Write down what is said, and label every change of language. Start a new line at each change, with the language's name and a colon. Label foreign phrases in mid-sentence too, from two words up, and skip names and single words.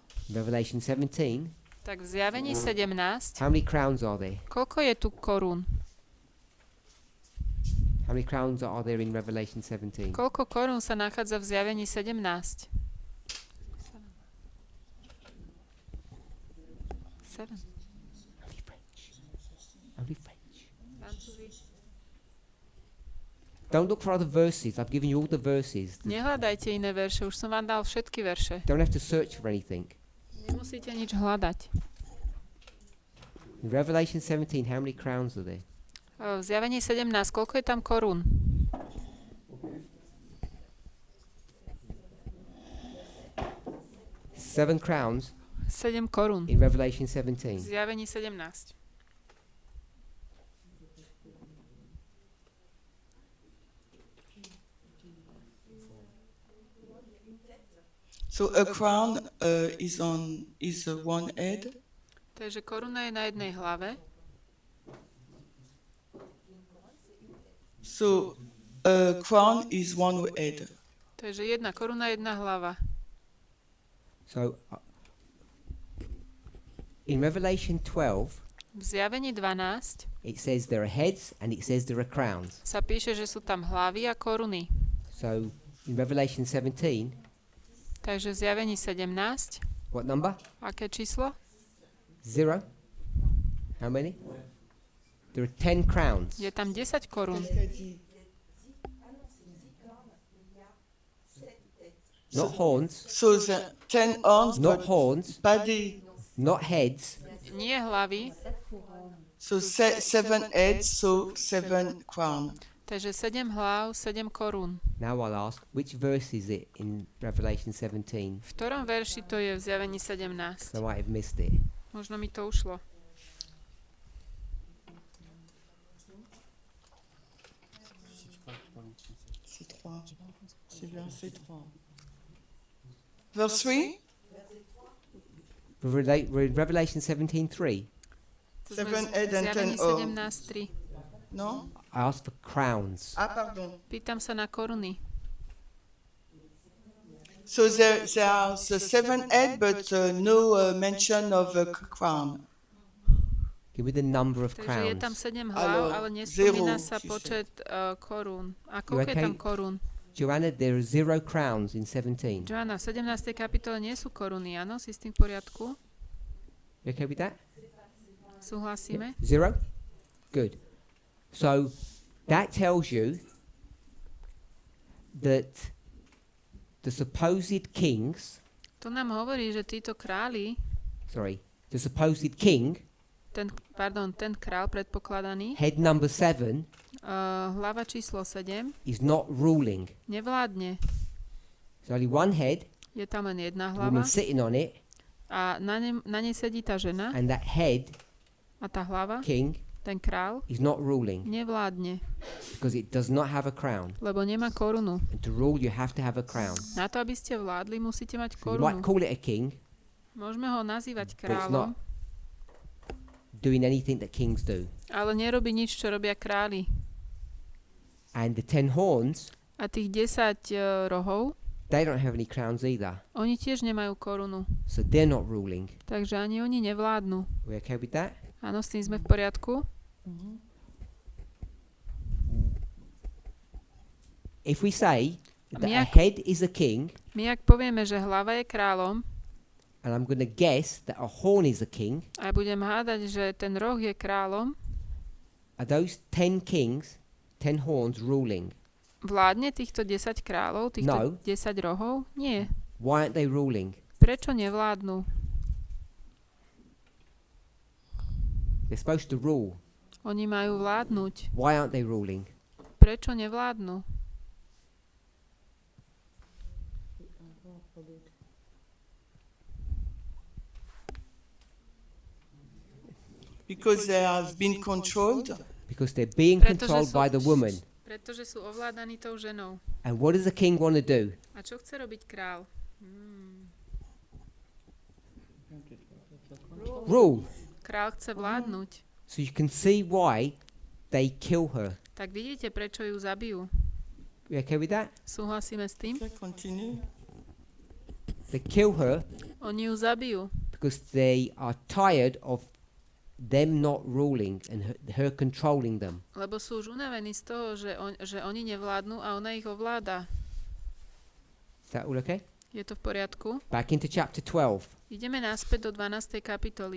English: Revelation 17.
Slovak: tak v Zjavení 17,
English: How many crowns are there?
Slovak: koľko je tu korún?
English: How many crowns are there in Revelation 17?
Slovak: Koľko korún sa nachádza v Zjavení 17? 7.
English: Only French. Only French. Don't look for other verses. I've given you all the verses.
Slovak: Nehľadajte iné verše, už som vám dal všetky verše.
English: Don't have to search for anything.
Slovak: Nemusíte nič hľadať.
English: In Revelation 17, how many crowns are there?
Slovak: V Zjavení 17, koľko je tam korún?
English: Seven crowns
Slovak: 7 korún.
English: in Revelation
Slovak: V 17. Zjavení 17.
English: So a crown is one head.
Slovak: Takže koruna je na jednej hlave.
English: So a crown is one head.
Slovak: Takže jedna koruna, jedna hlava.
English: So in Revelation 12,
Slovak: V Zjavení 12
English: it says there are heads and it says there are crowns.
Slovak: sa píše, že sú tam hlavy a koruny.
English: So in Revelation 17,
Slovak: Takže v Zjavení 17,
English: what number?
Slovak: aké číslo? 0.
English: How many? There are 10 crowns.
Slovak: Je tam 10 korún.
English: Not horns, So the 10 horns, not but horns, body. not heads.
Slovak: Nie hlavy,
English: So 7 heads, so 7 crown.
Slovak: takže 7 hlav, 7 korún.
English: Now I'll ask, which verse is it in Revelation 17?
Slovak: V ktorom verši to je v Zjavení 17?
English: I might have missed it.
Slovak: Možno mi to ušlo.
French: C'est 3. C'est verset 3.
English: Verse 3? We're in Revelation 17:3.
Slovak: To sme 7, v
English: 8 and
Slovak: Zjavení
English: 10. Oh. 17.3. No? I asked for crowns.
French: Ah, pardon.
Slovak: Pýtam sa na koruny.
English: So there are the 7 head, but no mention of a crown. Give me the number of
Slovak: Takže je tam
English: crowns.
Slovak: 7 hlav, Áno, ale nespomína
English: zero,
Slovak: sa či počet korún. A koľko je
English: okay?
Slovak: tam korún?
English: Joanna, there are 0 crowns in 17.
Slovak: Joanna, v 17. kapitole nie sú koruny, áno? Si s tým v poriadku?
English: You okay with that?
Slovak: Súhlasíme?
English: 0? Good. So that tells you that the supposed kings,
Slovak: To nám hovorí, že títo králi,
English: the supposed king,
Slovak: ten král predpokladaný,
English: head number 7,
Slovak: hlava číslo 7,
English: is not ruling.
Slovak: nevládne.
English: There's only one head,
Slovak: Je tam len jedna
English: woman
Slovak: hlava
English: sitting on it,
Slovak: a na nej sedí tá žena
English: and that head,
Slovak: a tá hlava,
English: king,
Slovak: ten král,
English: is not ruling
Slovak: nevládne,
English: because it does not have a crown.
Slovak: lebo nemá korunu.
English: And to rule, you have to have a crown.
Slovak: Na to, aby ste vládli, musíte mať
English: So you might
Slovak: korunu.
English: call it a king,
Slovak: Môžeme ho nazývať
English: but it's
Slovak: kráľom,
English: not doing anything that kings do.
Slovak: ale nerobí nič, čo robia králi.
English: And the 10 horns,
Slovak: A tých 10 rohov,
English: they don't have any crowns either.
Slovak: oni tiež nemajú korunu,
English: So they're not ruling.
Slovak: takže ani oni nevládnu.
English: We okay with that?
Slovak: Áno, s tým sme v poriadku?
English: If we say that a
Slovak: Jak-
English: head is a king,
Slovak: My ak povieme, že hlava je kráľom
English: and I'm going to guess that a horn is a king,
Slovak: a budem hádať, že ten roh je kráľom,
English: are those 10 kings, 10 horns ruling?
Slovak: vládne týchto 10 kráľov, týchto
English: No.
Slovak: 10 rohov? Nie.
English: Why aren't they ruling?
Slovak: Prečo nevládnu?
English: They're supposed to rule.
Slovak: Oni majú vládnuť.
English: Why aren't they ruling?
Slovak: Prečo nevládnu?
English: Because they have been controlled. Because they're being
Slovak: Pretože
English: controlled by the woman.
Slovak: Pretože sú ovládaní tou ženou.
English: And what does the king want to do?
Slovak: A čo chce robiť král?
English: Rule.
Slovak: Král chce vládnuť.
English: So you can see why they kill her.
Slovak: Tak vidíte, prečo ju zabijú.
English: You okay with that?
Slovak: Súhlasíme s tým?
English: Okay, continue. They kill her
Slovak: Oni ju zabijú,
English: because they are tired of them not ruling and her controlling them.
Slovak: lebo sú už unavení z toho, že oni nevládnu a ona ich ovláda.
English: Is that all okay?
Slovak: Je to v poriadku?
English: Back into chapter 12.
Slovak: Ideme naspäť do 12. kapitoly.